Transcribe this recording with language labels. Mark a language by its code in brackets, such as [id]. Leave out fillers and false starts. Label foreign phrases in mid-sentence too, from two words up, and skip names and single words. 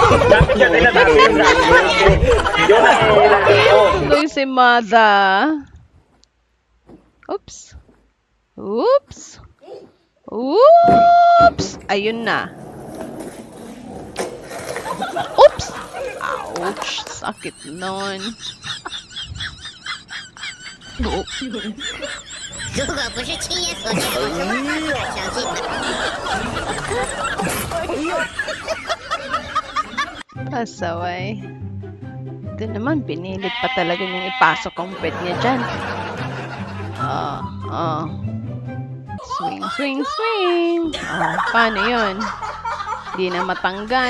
[tl] Tuloy si Mada. Oops. Oops. Oops. Ayun na. Oops. Ouch. Sakit nun. Oh. [zh] 如果不是亲眼所见，我是万万不敢相信的。 [tl] Pasaway. Ito naman, pinilit pa talaga niyang ipasok ang pet niya dyan. [en] Swing, swing, swing. [tl] Paano yun? Di na matanggal.